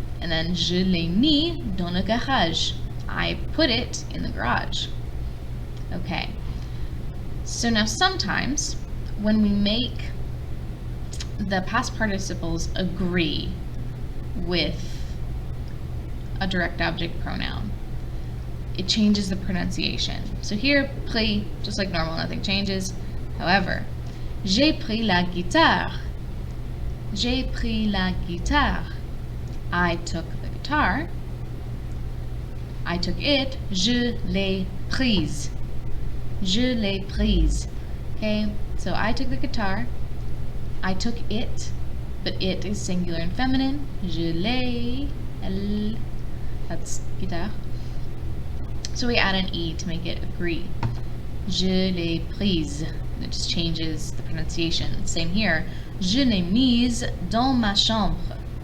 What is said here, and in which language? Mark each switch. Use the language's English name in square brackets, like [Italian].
[English] And then [French] je l'ai mis dans le garage. [English] I put it in the garage. Okay. So now sometimes when we make the past participles agree with a direct object pronoun, it changes the pronunciation. So here, pris, just like normal, nothing changes. However, [French] j'ai pris la guitare. J'ai pris la guitare. [English] I took the guitar. I took it. [French] Je l'ai prise. Je l'ai prise. [English] Okay, so I took the guitar. I took it, but it is singular and feminine. [French] Je l'ai, elle, [English] that's guitare. So we add an E to make it agree. [French] Je l'ai prise. [English] It just changes the pronunciation. Same here. [French] Je l'ai mise dans ma chambre.